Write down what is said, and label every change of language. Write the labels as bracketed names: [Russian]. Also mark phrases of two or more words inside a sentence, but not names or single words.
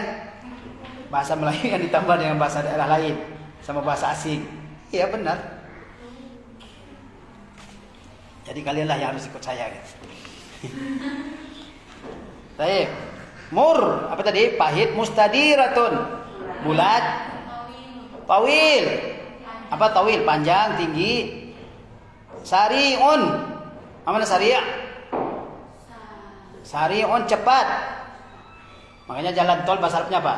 [Indonesian] Bahasa Melayu yang ditambah dengan bahasa daerah lain sama bahasa asing. Iya, benar. Jadi kalianlah yang harus ikut saya gitu. Baik. Mur, apa tadi? Pahit. Mustadiratun, bulat. Tawil, apa tawil? Panjang, tinggi. Sari'un, apa sari'? Sari'un, cepat. Makanya jalan tol bahasa Arabnya apa?